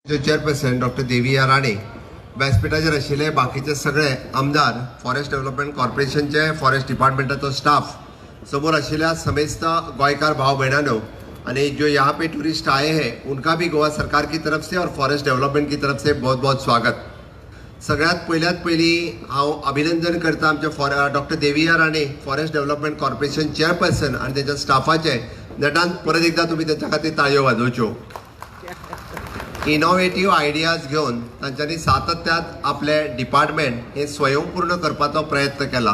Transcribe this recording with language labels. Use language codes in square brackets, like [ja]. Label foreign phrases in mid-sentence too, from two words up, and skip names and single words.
[kok] चेअरपर्सन डॉक्टर देविया राणे, व्यासपीठाचेर आशिल्ले बाकीचे सगळे आमदार, फॉरेस्ट डेव्हलपमेंट कॉर्पोरेशनचे फॉरेस्ट डिपार्टमेंटाचो स्टाफ, समोर आशिल्ल्या समेस्त गोयकार भाव [hi] बहनों, आणि जो यहाँ पे टूरिस्ट आए हैं उनका भी गोवा सरकार की तरफ से और फॉरेस्ट डेव्हलपमेंट की तरफ से बहुत बहुत स्वागत। [kok] सगळ्यात पयली हांव अभिनंदन करता आमच्या डॉक्टर देविया राणे, फॉरेस्ट डेव्हलपमेंट कॉर्पोरेशन चेअरपर्सन आणि त्याच्या स्टाफाचे। नटान परत एकदा तुम्ही त्याच्या खातीर ताळयो वाजोवच्यो। [en] innovative ideas [kok] घेऊन तांच्यांनी सातत्यात आपले डिपार्टमेंट हे स्वयंपूर्ण करपाचो प्रयत्न केला।